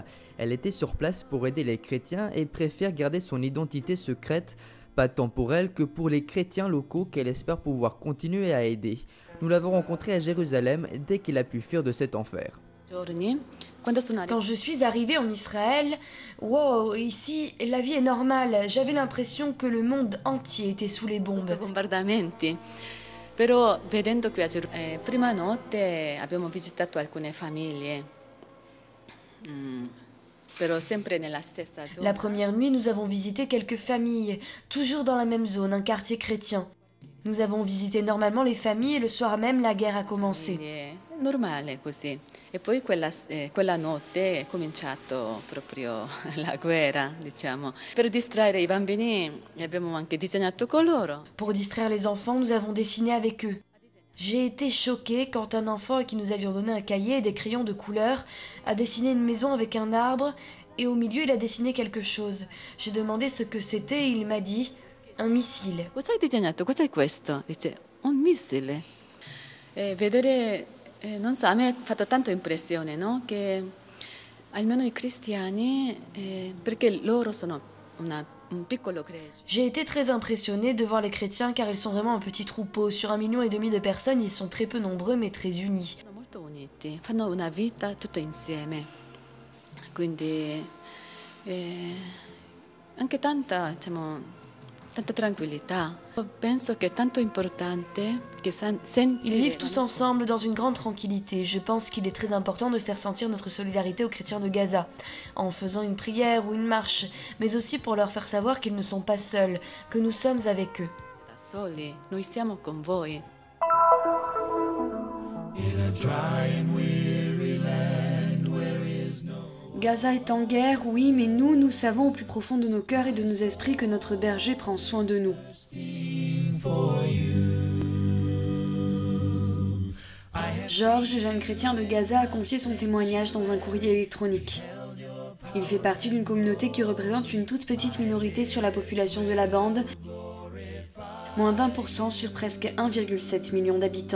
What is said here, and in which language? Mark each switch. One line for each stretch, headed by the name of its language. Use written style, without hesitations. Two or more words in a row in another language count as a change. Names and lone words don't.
French: Elle était sur place pour aider les chrétiens et préfère garder son identité secrète, pas tant pour elle que pour les chrétiens locaux qu'elle espère pouvoir continuer à aider. Nous l'avons rencontrée à Jérusalem dès qu'il a pu fuir de cet enfer. Quand je suis arrivée en Israël, wow, ici, la vie est normale. J'avais l'impression que le monde entier était sous les bombes.
Italian: Però vedendo qui prima notte abbiamo visitato alcune famiglie.
French: La première nuit, nous avons visité quelques familles, toujours dans la même zone, un quartier chrétien. Nous avons visité normalement les familles et le soir même, la guerre a commencé.
Italian: Normale così. E poi quella notte è cominciato proprio la guerra, diciamo. Per distrarre i bambini abbiamo anche disegnato con loro.
French: Pour distraire les enfants, nous avons dessiné avec eux. J'ai été choquée quand un enfant à qui nous avions donné un cahier et des crayons de couleur a dessiné une maison avec un arbre et au milieu il a dessiné quelque chose. J'ai demandé ce que c'était et il m'a dit un missile.
Italian: Cosa hai disegnato? Cos'è questo? Dice un missile. Vedere, non so, a me ha fatto tanto impressione, no? Che almeno i cristiani, perché loro sono un piccolo gregge.
French: J'ai été très impressionnée de voir les chrétiens car ils sont vraiment un petit troupeau. Sur 1,5 million de personnes, ils sont très peu nombreux mais très unis.
Italian: Sono molto uniti, fanno una vita tutta insieme. Quindi anche tanta, diciamo, tanta tranquillità. Penso che è tanto importante che
French: Ils vivent tous ensemble dans une grande tranquillité. Je pense qu'il est très important de faire sentir notre solidarité aux chrétiens de Gaza, en faisant une prière ou une marche, mais aussi pour leur faire savoir qu'ils ne sont pas seuls, que nous sommes avec eux.
Italian: Da soli, noi siamo con voi.
French: Gaza est en guerre, oui, mais nous savons au plus profond de nos cœurs et de nos esprits que notre berger prend soin de nous. Georges, jeune chrétien de Gaza, a confié son témoignage dans un courrier électronique. Il fait partie d'une communauté qui représente une toute petite minorité sur la population de la bande, moins d'1% sur presque 1,7 million d'habitants.